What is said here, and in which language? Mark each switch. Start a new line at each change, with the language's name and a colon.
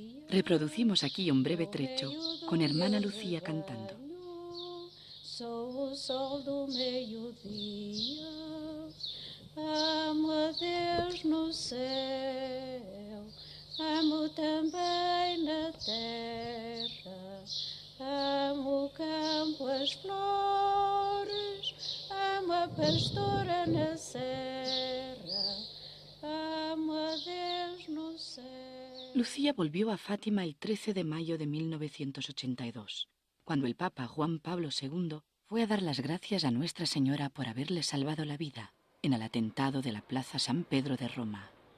Spanish: Reproducimos aquí un breve trecho con hermana Lucía cantando.
Portuguese: Sou o sol do meio-dia, amo a Deus no céu, amo também na terra, amo o campo, as flores, amo a pastora na serra, amo a Deus no céu.
Spanish: Lucía volvió a Fátima el 13 de mayo de 1982, cuando el Papa Juan Pablo II fue a dar las gracias a Nuestra Señora por haberle salvado la vida en el atentado de la Plaza San Pedro de Roma.